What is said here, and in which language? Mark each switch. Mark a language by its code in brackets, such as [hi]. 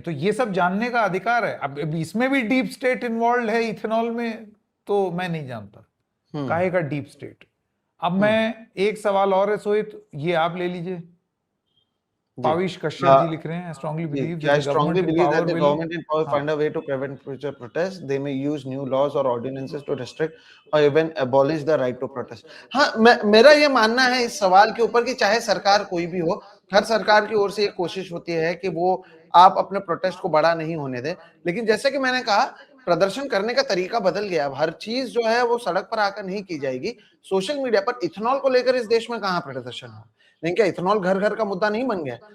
[hi] तो ये सब जानने का अधिकार है। अब इसमें भी डीप स्टेट इन्वॉल्व है इथेनॉल में, तो मैं नहीं जानता काहे का डीप स्टेट। अब मैं एक सवाल और है सोहित, ये आप ले लीजिए। [en] Pavish Kashyap [hi] जी लिख रहे हैं, [en] I strongly believe that the government in power find a way to prevent future protests. They may use new laws or ordinances to restrict or even abolish the right to protest. [hi] हाँ, मेरा ये मानना है इस सवाल के ऊपर कि चाहे सरकार कोई भी हो, हर सरकार की ओर से ये कोशिश होती है कि वो आप अपने प्रोटेस्ट को बड़ा नहीं होने दें, लेकिन जैसे कि मैंने कहा, प्रदर्शन करने का तरीका बदल गया। अब हर चीज जो है वो सड़क पर आकर नहीं की जाएगी। सोशल मीडिया पर इथेनॉल को लेकर इस देश में कहाँ प्रदर्शन हो, नहीं क्या इथेनॉल घर घर का मुद्दा नहीं बन गया?